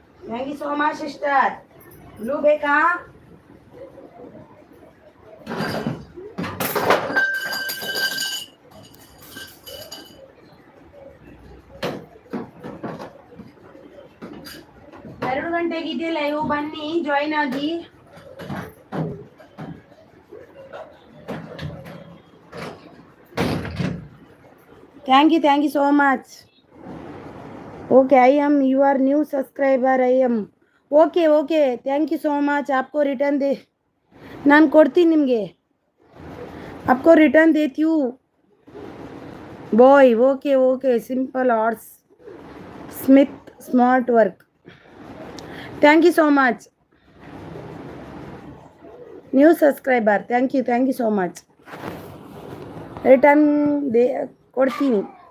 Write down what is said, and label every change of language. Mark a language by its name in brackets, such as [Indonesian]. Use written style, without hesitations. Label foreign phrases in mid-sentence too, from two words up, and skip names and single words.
[English] thank you so much sister. [Kannada] ಬ್ಲೂ ಬೇಕಾ? ಎರಡು ಗಂಟೆಗಿದೆ ಲೈವ್, ಬನ್ನಿ ಜಾಯಿನ್ ಆಗಿ. [English] thank you so much. okay, I am your new subscriber. I am okay. Thank you so much. [Hindi] आपको रिटर्न दे [Kannada] ನಾನು ಕೊಡ್ತೀನಿ ನಿಮಗೆ. [Hindi] आपको रिटर्न देती हूँ ಬಾಯ್. [English] okay simple arts Smith smart work. thank you so much new subscriber. thank you so much. [Kannada] ರಿಟರ್ನ್ ಕೊಡ್ತೀನಿ.